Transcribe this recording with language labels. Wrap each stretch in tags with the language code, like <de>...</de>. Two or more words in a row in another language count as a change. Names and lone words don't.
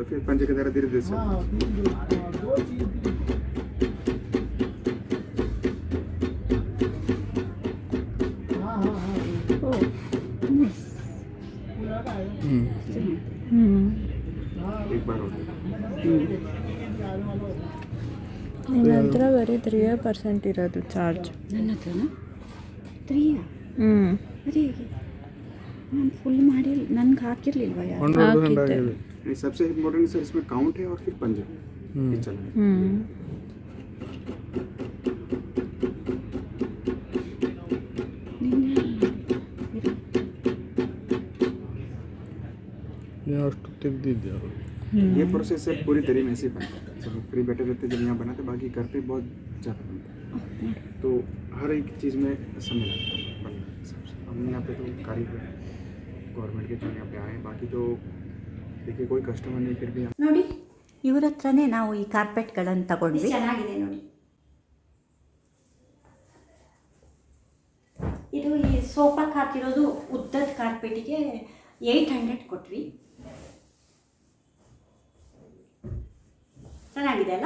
<hi>फिर पंजे के द्वारा धीरे धीरे से एक बार होता है.</hi> <kn>ನಿನ್ನ ಹತ್ರ ಬರೀ 3% ಇರೋದು ಚಾರ್ಜ್. ನನ್ನ ಹತ್ರನಾ 3? ಅದೇ ನಾನು ಫುಲ್ ಮಾಡಿ ನನಗೆ ಹಾಕಿರಲಿಲ್ವ ಯಾರು?</kn> <hi>सबसे इम्पोर्टेंट सर इसमें काउंट है और फिर पंजे ये चल रहा है.</hi> <kn>ಅಷ್ಟು ತೆಗ್ದಿದ್ದೆ ಅವರು.</kn> <hi>ये प्रोसेस है पूरी तरह में ऐसे बनता है. जब फ्री बैठे रहते जब यहाँ बनाते, बाकी घर पे बहुत ज़्यादा बनता है. तो हर एक चीज़ में समय लगता है बनने के हिसाब से. हम यहाँ पे तो कारीगर गवर्नमेंट के जो यहाँ पे आए, बाकी तो देखिए कोई कस्टमर नहीं, फिर भी हम</hi> <kn>ನೋಡಿ ಇವ್ರ ಹತ್ರನೇ ನಾವು ಈ ಕಾರ್ಪೆಟ್ಗಳನ್ನು ತಗೊಂಡ್ವಿ. ಚೆನ್ನಾಗಿದೆ ನೋಡಿ. ಇದು ಈ ಸೋಫಾಕ್ಕೆ ಹಾಕಿರೋದು ಉದ್ದದ ಕಾರ್ಪೆಟಿಗೆ 800 ಕೊಟ್ವಿ. ಚೆನ್ನಾಗಿದೆ ಅಲ್ಲ.</kn>